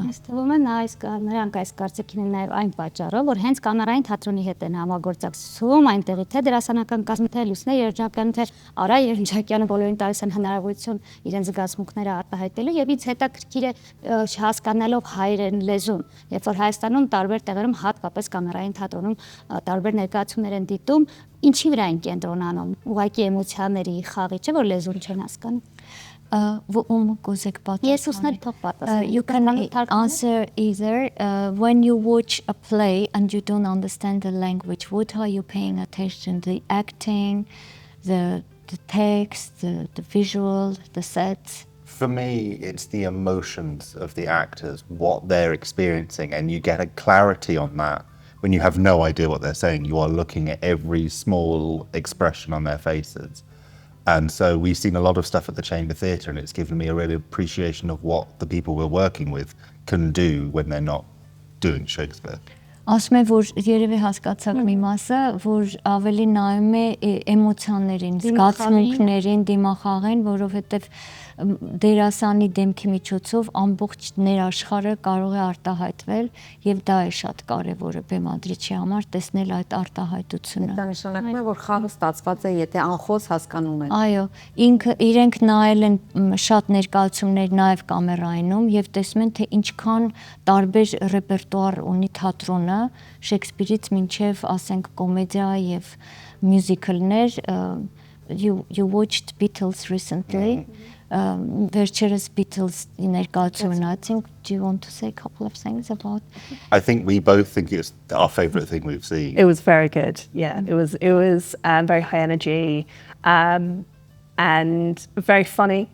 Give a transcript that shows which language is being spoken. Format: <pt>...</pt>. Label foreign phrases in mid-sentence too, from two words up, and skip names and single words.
<hy>Ես թվում է նրանք այս կարծիքին են նաեւ այն պատճառով, որ հենց կամերային թատրոնի հետ են համագործակցում, այնտեղի թե դերասանական կազմի, թե լուսնե երջանկյանը, թե Արա Երջանկյանը բոլորին տալիս են հնարավորություն իրենց զգացմունքները արտահայտելու եւ ինձ հետաքրքիր է հասկանալով հայերեն լեզուն, երբ որ Հայաստանում տարբեր տեղերում հատկապես կամերային թատրոնում տարբեր ներկայացումներ են դիտում, ինչի վրա են կենտրոնանում, ուղղակի էմոցիաների խաղի, չէ՞ որ լեզուն չեն հասկանում։</hy> <en>You can answer either. When you watch a play and you don't understand the language, what are you paying attention? The acting, the text, the visual, the sets? For me, it's the emotions of the actors, what they're experiencing, and you get a clarity on that. When you have no idea what they're saying, you are looking at every small expression on their faces. And so we've seen a lot of stuff at the Chamber Theatre, and it's given me a real appreciation of what the people we're working with can do when they're not doing Shakespeare.</en> <hy>Ասում է, որ երևի հասկացաք մի մասը, որ ավելի նայում է էմոցիաներին, զգացմունքներին, դիմախաղին, որովհետև դերասանի դեմքի միջոցով ամբողջ ներաշխարհը կարող է արտահայտվել եւ դա է շատ կարեւորը բեմադրիչի համար տեսնել այդ արտահայտությունը։ Դա նշանակում է, որ խաղը ստացված է, եթե անխոս հասկանում են։ Այո, իրենք նայել են շատ ներկայացումներ նաեւ կամերայինում եւ տեսնում են, թե ինչքան տարբեր ռեպերտուար ունի թատրոնը, Շեքսպիրից մինչեւ ասենք կոմեդիա եւ մյուզիկլներ,</hy> <en>you watched Beatles recently. Vercheres Beatles ներկայացումն, I think, do you want to say a couple of things about? I think we both think it's our favourite thing we've seen. It was very good. Yeah, it was very high energy and very funny.</en>